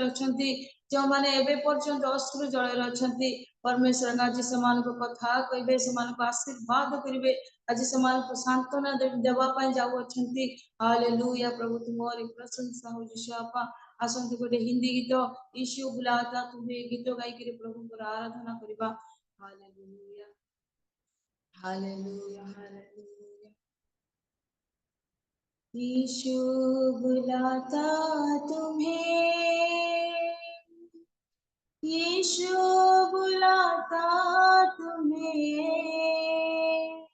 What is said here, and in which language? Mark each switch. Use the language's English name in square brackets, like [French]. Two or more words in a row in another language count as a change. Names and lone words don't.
[Odia] ଅଛନ୍ତି ଯେଉଁମାନେ ଏବେ ପର୍ଯ୍ୟନ୍ତ ଅଶ୍ରୁ ଜଳରେ ଅଛନ୍ତି ପରମେଶ୍ୱର ଆଜି ସେମାନଙ୍କ କଥା କହିବେ ସେମାନଙ୍କୁ ଆଶୀର୍ବାଦ କରିବେ ଆଜି ସେମାନଙ୍କୁ ସାନ୍ତ୍ୱନା ଦେବା ପାଇଁ ଯାଉଅଛନ୍ତି ହାଲେଲୁୟା ପ୍ରଭୁ ତୁମରି ପ୍ରଶଂସା ହଉଛି ବାପା ଆସନ୍ତୁ ଗୋଟେ ହିନ୍ଦୀ ଗୀତ ଈଶୁ ବୁଲାତା ତୁମେ ଗୀତ ଗାଇକିରି ପ୍ରଭୁଙ୍କର ଆରାଧନା କରିବା ହାଲେଲୁୟା हालेलुया हालेलुया [Hindi] यीशु बुलाता तुम्हें यीशु बुलाता तुम्हें